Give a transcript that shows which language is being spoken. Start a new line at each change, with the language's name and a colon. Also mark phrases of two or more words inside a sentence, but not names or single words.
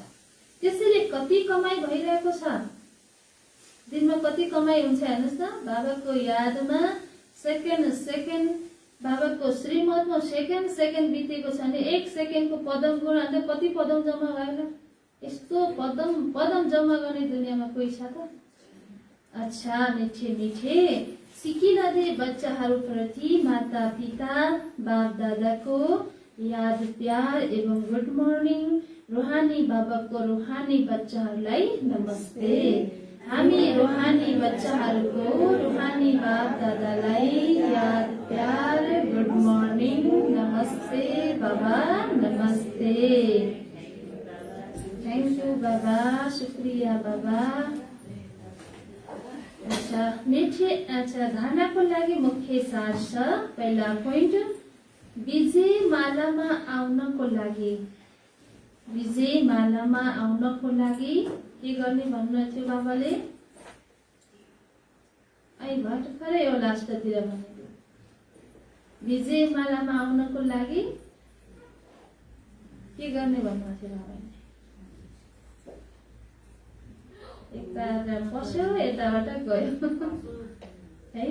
Nepali: त्यसैले कति कमाइ भइरहेको छ दिनमा कति कमाइ हुन्छ हेर्नुहोस् न बाबाको यादमा सेकेन्ड सेकेन्ड बाबाको श्रीमतमा सेकेन्ड सेकेन्ड बितेको छ भने एक सेकेन्डको पदम गुणा त कति पदम जम्मा भयो यस्तो पदम जम्मा गर्ने दुनियाँमा कोही छ त। अच्छा मिठे मिठे सिकिरहने बच्चाहरूप्रति माता पिता बाप दादाको याद प्यार एवं
English: good morning
Nepali: रूहानी बाबाको रूहानी बच्चाहरूलाई नमस्ते। हामी रूहानी बच्चाहरूको रूहानी बाप दादालाई याद प्यार
English: good morning
Nepali: नमस्ते बाबा नमस्ते।
English: thank you
Nepali: बाबा शुक्रिया बाबा। अच्छा धारणाको लागि मुख्य सार छ पहिला पोइन्ट विजय मालामा आउनको लागि के गर्ने भन्नु थियो बाबाले आई भर्खरै यो लास्टतिर भनेको विजय मालामा आउनको लागि के गर्ने भन्नु थियो बाबाले यता पस्यो यताबाट गयो है।